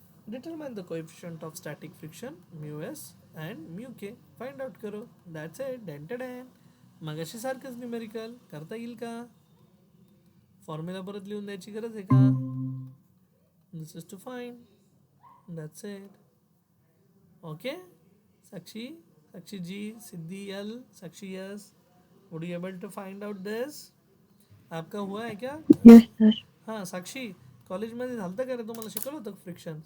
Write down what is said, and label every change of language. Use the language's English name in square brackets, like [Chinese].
[English] Determine the coefficient of static friction mu S and mu K. Find out करो. That's it. Done. [Marathi] मग अशी सारखंच numerical करता येईल का? फॉर्म्युला परत लिहून द्यायची गरज आहे का? [English] This is to find. That's it. Okay. Sakshi ji, Siddhi L, Sakshi yes. Would you able to find out this? [Hindi] आपका हुआ है क्या? [English] Yes sir. [Marathi] हां साक्षी, कॉलेजमध्ये झालं का रे? तुम्हाला शिकवलं होतं फ्रिक्शन?